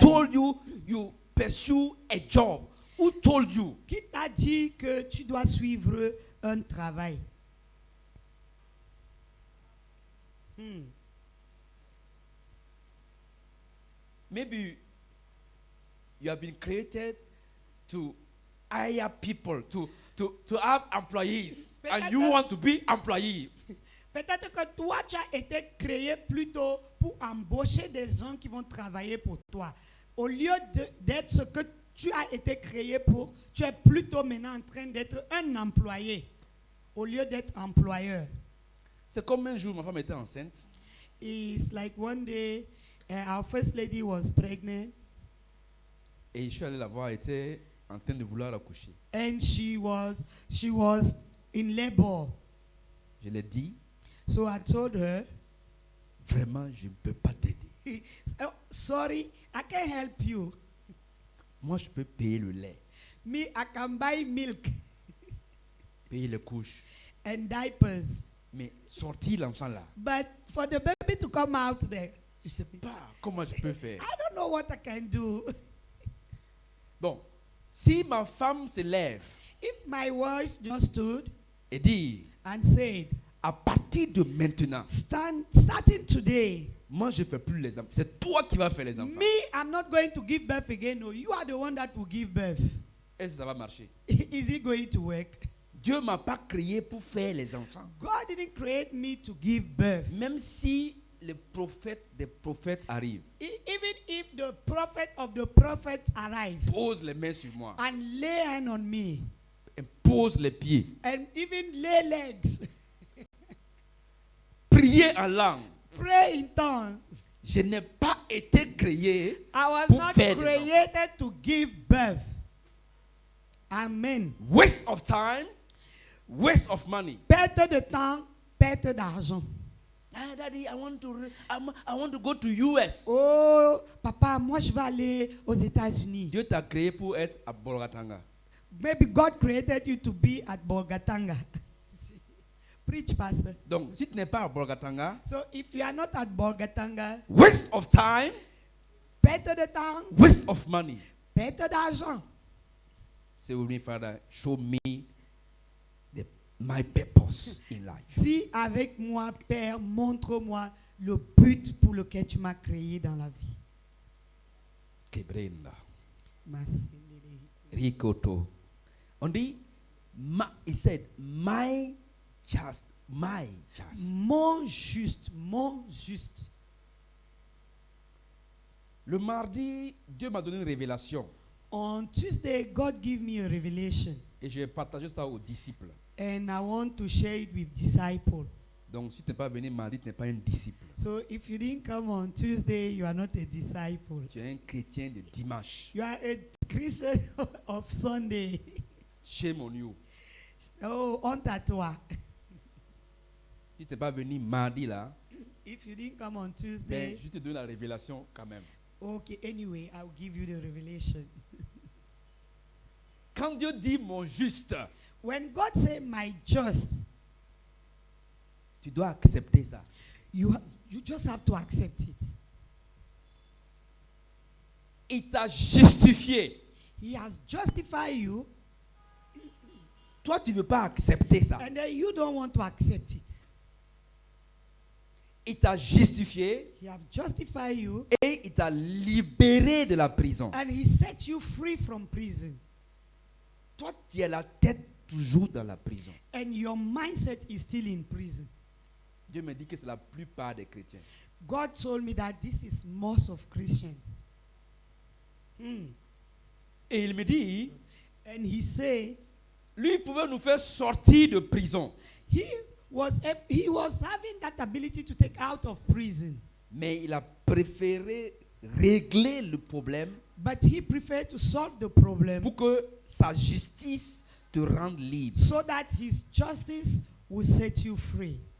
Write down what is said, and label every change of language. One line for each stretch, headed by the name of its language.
English: told you you pursue a job? Who told you?
French: Qui t'a dit que tu dois suivre un travail?
English: Maybe you have been created to hire people, to have employees, and you want to be employee.
French: Peut-être que toi, tu as été créé plutôt pour embaucher des gens qui vont travailler pour toi. Au lieu d'être ce que tu as été créé pour, tu es plutôt maintenant en train d'être un employé, au lieu d'être employeur. C'est comme un jour, ma femme était enceinte.
English: It's like one day, our first lady was pregnant,
French: Et je suis allé la voir, elle était en train de vouloir accoucher.
English: and she was in labor.
French: Je l'ai dit,
English: So I told her,
French: vraiment, je ne peux pas t'aider.
English: oh, sorry, I can't help you.
French: Moi, je peux payer le lait,
English: Me, I can buy milk
French: payer les couches,
English: and diapers.
French: mais sortir l'enfant là,
English: But for the baby to come out there,
French: je ne sais pas comment je peux faire.
English: I don't know what I can do.
French: Bon, si ma femme se lève
English: If my wife just stood
French: et dit,
English: and said,
French: à partir de maintenant,
English: starting today,
French: moi, je ne fais plus les enfants. C'est toi qui vas faire les enfants.
English: me, I'm not going to give birth again. No, you are the one that will give birth.
French: Est-ce que ça va marcher?
English: Is it going to work?
French: Dieu ne m'a pas créé pour faire les enfants.
English: God didn't create me to give birth.
French: Même si les prophètes des prophètes arrivent,
English: Even if the prophet of the prophet arrive
French: pose les mains sur moi,
English: and lay hand on me
French: et pose les pieds,
English: and even lay legs,
French: prier en langue.
English: pray in tongues,
French: Je n'ai pas été créé
English: I was
French: pour
English: not
French: faire des
English: created to give birth. Amen. waste of time, waste of money.
French: Perte de temps, perte d'argent.
English: Ah, Daddy, I want to go to US.
French: Oh, papa, moi je vais aller aux États-Unis. Dieu t'a créé pour être à Bolgatanga.
English: Maybe God created you to be at Bolgatanga. Preach, pastor.
French: Donc, si tu n'es pas à Bolgatanga,
English: So if you are not at Bolgatanga, waste of time,
French: perte de temps,
English: waste of money.
French: perte d'argent.
English: Say with me, Father, show me my purpose in life.
French: Dis avec moi, Père, montre-moi le but pour lequel tu m'as créé dans la vie. Kebrenda, Merci.
English: Rikoto.
French: On dit,
English: he said, my just.
French: Mon juste, mon juste. Le mardi, Dieu m'a donné une révélation
English: On Tuesday, God gave me a revelation,
French: et j'ai partagé ça aux disciples.
English: and I want to share it with disciples.
French: Donc, si tu n'es pas venu mardi, tu n'es pas un disciple.
English: So if you didn't come on Tuesday, you are not a disciple.
French: Tu es un chrétien de dimanche.
English: You are a Christian of Sunday. Shame on you.
French: Oh, honte à toi. Si tu n'es pas venu mardi là,
English: If you didn't come on
French: ben,
English: Tuesday,
French: je te donne la révélation quand même.
English: okay, anyway, I'll give you the revelation.
French: Quand Dieu dit mon juste,
English: When God say my just,
French: tu dois accepter ça.
English: you just have to accept it.
French: Il t'a justifié.
English: He has justified you,
French: Toi, tu ne veux pas accepter ça.
English: and then you don't want to accept it.
French: Il t'a justifié
English: He has justified you,
French: et il t'a libéré de la prison.
English: and he set you free from prison.
French: Toi, tu as la tête toujours dans la prison.
English: And your mindset is still in prison.
French: Dieu me dit que c'est la plupart des chrétiens.
English: God told me that this is most of Christians.
French: Et il me dit,
English: And he said
French: lui, il pouvait nous faire sortir de prison.
English: he was having that ability to take out of prison,
French: Mais il a préféré régler le problème
English: but he preferred to solve the problem
French: pour que sa justice te rende libre.
English: so that his justice will set you free.